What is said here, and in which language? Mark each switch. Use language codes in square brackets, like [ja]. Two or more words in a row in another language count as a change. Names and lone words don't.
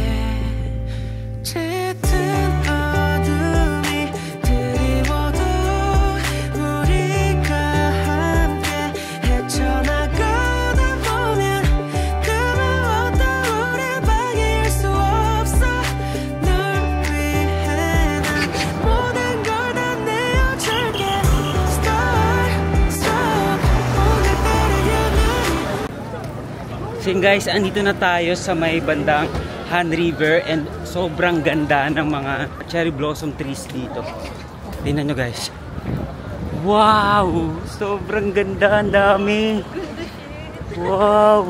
[ko] 짙은 어둠이 드리워도 우리가 함께 헤쳐나가다 보면 그 무엇도 우릴 방해할 수 없어. 널 위해 난 모든 걸 다 내어줄게. Stop 오늘따라 [tl] So guys, andito na tayo sa may bandang Han River and sobrang ganda ng mga [en] cherry blossom trees [tl] dito. Tingnan nyo guys. Wow! Sobrang ganda, ang dami. Wow!